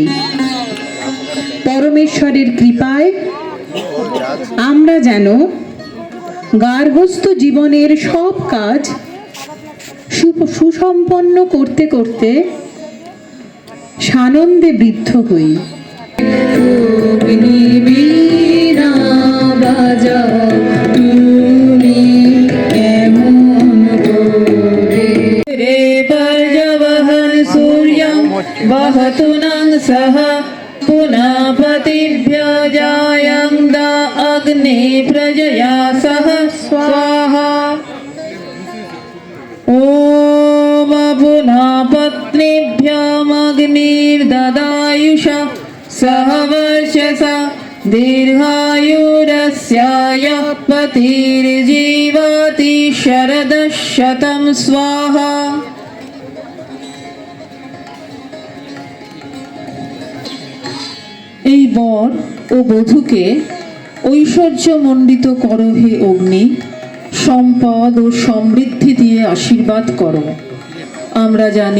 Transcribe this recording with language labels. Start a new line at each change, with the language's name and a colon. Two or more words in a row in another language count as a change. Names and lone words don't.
Bangla: পরমেশ্বরের কৃপায় আমরা যেন গার্হস্থ্য জীবনের সব কাজ সুসম্পন্ন করতে করতে সানন্দে বৃদ্ধ হই।
Sanskrit: वहतु नः सह पुनः पतिभ्यो जायन्त अग्ने प्रजया सह स्वाहा। ॐ पुनः पत्नीभ्यामग्निर्ददायुषा सह वर्चसा दीर्घायुरस्याय पतिर्जीवति शरदशतं स्वाहा।
Bangla: এই বর ও বধূকে ঐশ্বর্যমণ্ডিত করো হে অগ্নি, সম্পদ ও সমৃদ্ধি দিয়ে আশীর্বাদ করো। আমরা জানি